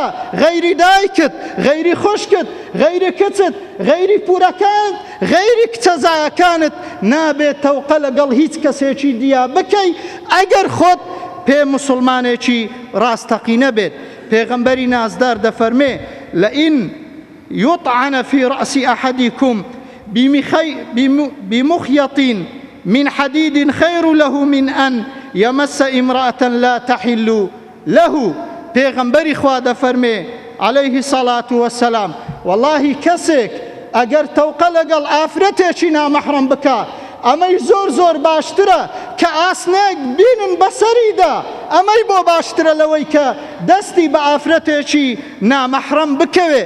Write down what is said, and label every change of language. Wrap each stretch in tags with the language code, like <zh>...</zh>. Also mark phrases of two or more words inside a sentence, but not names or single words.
<ckb>غەیری دایکت، غەیری خوشکت، غەیری کچت، غەیری پورەکانت، غەیری کچەزایەکانت نابێت تەوقە لەگەڵ هیچ کەسێکی دیا بکەی ئەگەر خۆت پێ مسلمانێکی ڕاستەقینە بێت. پێغەمبەری نازدار دەفەرمێ</ckb> <ar>لئن يطعن في رأس أحدكم بمخيط من حديد خير له من أن يمس امرأة لا تحل له.</ar> <ckb>پێغەمبەری خوا دەفەرمێ</ckb> <ar>عەلەیهی سەڵات وەسەلام</ar> <ckb>والله کەسێک ئەگەر تەوقە لەگەڵ ئافرەتێکی نامەحرەم بکە ئەمەی زۆر زۆر باشترە کە ئاسنێک بینن بەسەریدا. ئەمەی بۆ باشترە لەوەی کە دەستی بە ئافرەتێکی نامەحرەم بکەوێ.</ckb>